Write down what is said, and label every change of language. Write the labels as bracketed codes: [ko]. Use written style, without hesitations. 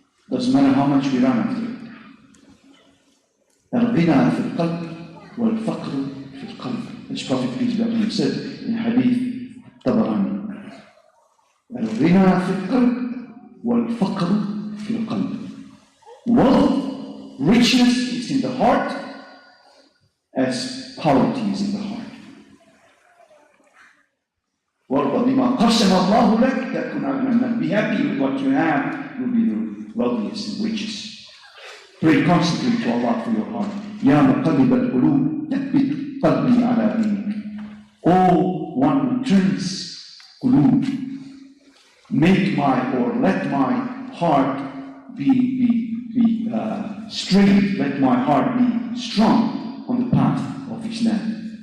[en] Doesn't matter how much we run after it. [ar] الغنى في القلب والفقر في القلب. [en] As Prophet peace be upon him said in Hadith Tabarani. [ar] الغنى في القلب والفقر في القلب. [en] Wealth, richness is in the heart as poverty is in the heart. [ar] وارض بما قسم الله لك تكن أغنى الناس. [en] Be happy with what you have, you'll be the wealthiest and richest. Pray constantly to Allah for your heart. [ar] Ya muqallib al-qulub, thabbit qalbi ala dinik. [en] Oh, one who turns qulub, let my heart be straight, let my heart be strong on the path of Islam.